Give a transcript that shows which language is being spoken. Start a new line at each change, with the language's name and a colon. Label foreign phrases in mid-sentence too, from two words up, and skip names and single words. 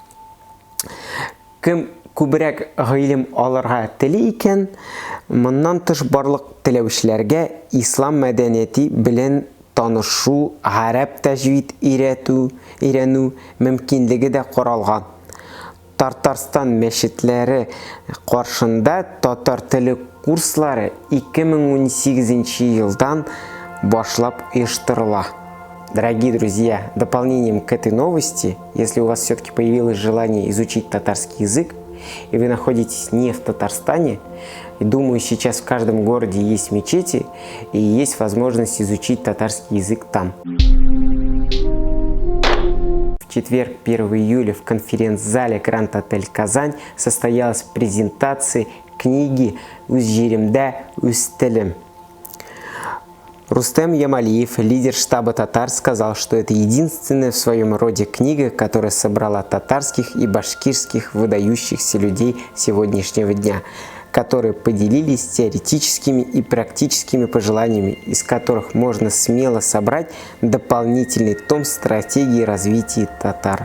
Tatar: Кем күбрәк гыйлем алырга тели икән, моннан тыш барлык теләүчләргә ислам мәдәнияте белән танышу, гарәп тәҗвид өйрәнү мөмкинлеге дә каралган. Татарстан мәчетләре каршында татар теле курслары 2018 елдан башлап оештырыла.
Russian: Дорогие друзья, дополнением к этой новости, если у вас все-таки появилось желание изучить татарский язык, и вы находитесь не в Татарстане, и думаю, сейчас в каждом городе есть мечети, и есть возможность изучить татарский язык там. В четверг, 1 июля, в конференц-зале Гранд Отель Казань состоялась презентация книги «Үз җиремдә, үз телем». Рустем Ямалиев, лидер штаба татар, сказал, что это единственная в своем роде книга, которая собрала татарских и башкирских выдающихся людей сегодняшнего дня, которые поделились теоретическими и практическими пожеланиями, из которых можно смело собрать дополнительный том стратегии развития татар.